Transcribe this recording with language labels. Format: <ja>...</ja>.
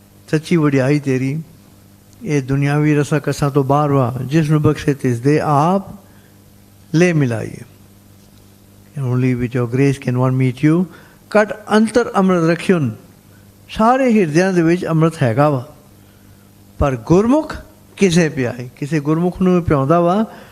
<pa>ਸੱਚੀ ਵਡਿਆਈ ਤੇਰੀ ਇਹ ਦੁਨਿਆਵੀ ਰਸਾਂ ਕਸਾਂ ਤੋਂ ਬਾਹਰ ਵਾ। ਜਿਸ ਨੂੰ ਬਖਸ਼ੇ ਤਿਸ ਦੇ ਆਪ ਲੈ ਮਿਲਾਈਏ।</pa> <en>Only with your grace can one meet you।</en> <pa>ਘਟ ਅੰਤਰ ਅੰਮ੍ਰਿਤ ਰਖਿਉਨ। ਸਾਰੇ ਹਿਰਦਿਆਂ ਦੇ ਵਿੱਚ ਅੰਮ੍ਰਿਤ ਹੈਗਾ ਵਾ, ਪਰ ਗੁਰਮੁਖ ਕਿਸੇ ਪਿਆਏ, ਕਿਸੇ ਗੁਰਮੁਖ ਨੂੰ ਪਿਆਉਂਦਾ ਵਾ।</pa>